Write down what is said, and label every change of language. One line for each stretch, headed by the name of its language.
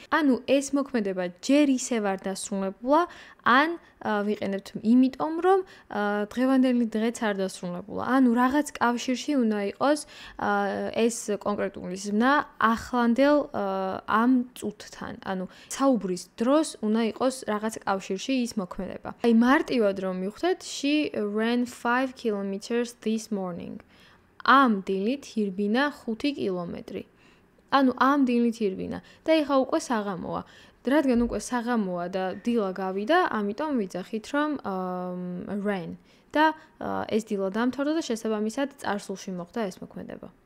Georgian: ანუ ეს მოქმედება ჯერ ისევ არ დასრულებულა, ან ვიყენებთ იმიტომ, რომ დღევანდელი დღეც არ დასრულებულა. ანუ რაღაც კავშირში უნდა იყოს ეს კონკრეტული ზმნა ახლანდელ ამ წუთთან. ანუ საუბრის დროს უნდა იყოს რაღაც კავშირში ის მოქმედება. აი მარტივად რომ მივხვდეთ,
English: she ran 5 kilometers this morning.
Georgian: ამ დილით ირბინა 5 კილომეტრი. ანუ ამ დილით ირბინა და ეხა უკვე საღამოა. რადგან უკვე საღამოა და დილა გავიდა, ამიტომ ვიძახით რომ ran და ეს დილა დამთავრდა და შესაბამისად წარსულში მოხდა ეს მოქმედება.